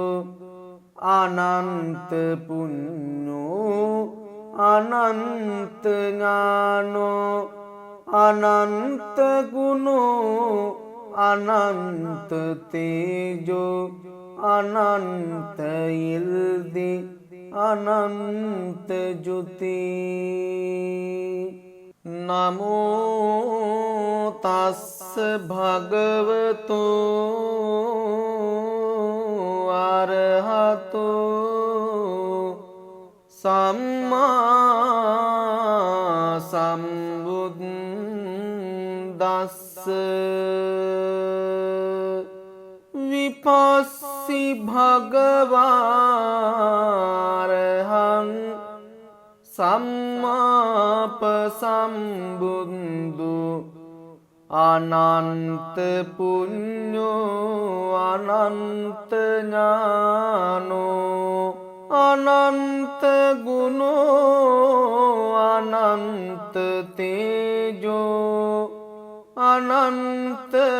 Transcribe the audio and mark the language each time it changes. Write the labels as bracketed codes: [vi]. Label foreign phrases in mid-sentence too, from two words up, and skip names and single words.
[pi] අනන්ත පුඤ්ඤෝ අනන්ත ඥානෝ අනන්ත ගුණෝ අනන්ත තේජෝ අනන්ත ඉර්දී අනන්ත ජුති නමෝ තස්ස භගවතු අරහතෝ සම්මා සම්බුද්දස්ස විපස්සි භගවාරහං සම්මාප සම්බුද්ධු අනන්ත පුඤ්ඤෝ අනන්ත ඥානෝ අනන්ත ගුණෝ අනන්ත තේජෝ අනන්ත